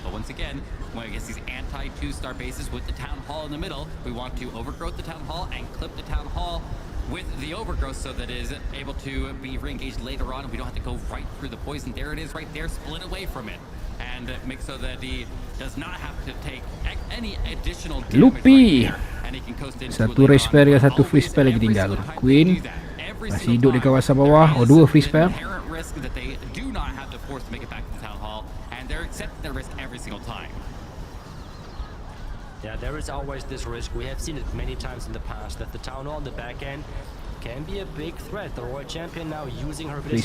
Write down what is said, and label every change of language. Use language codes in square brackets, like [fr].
[en] But once again, when it gets these anti-2-star bases with the Town Hall in the middle, we want to overgrowth the Town Hall and clip the Town Hall with the overgrowth so that it is able to be re-engaged later on, and we don't have to go right through the poison. There it is right there, split away from it, and make so that he does not have to take any additional damage. Lupi. And he can coast into [ms] Satu race spell dengan satu free spell lagi tinggal. Queen masih hidup di kawasan bawah. Oh, 2 free spell. [en] Risk that they do not have the force to make it back to the Town Hall, and they're accepting their risk every single time. Yeah, there is always this risk. We have seen it many times in the past that the Town Hall on the back end can be a big threat. The Royal Champion now using her ability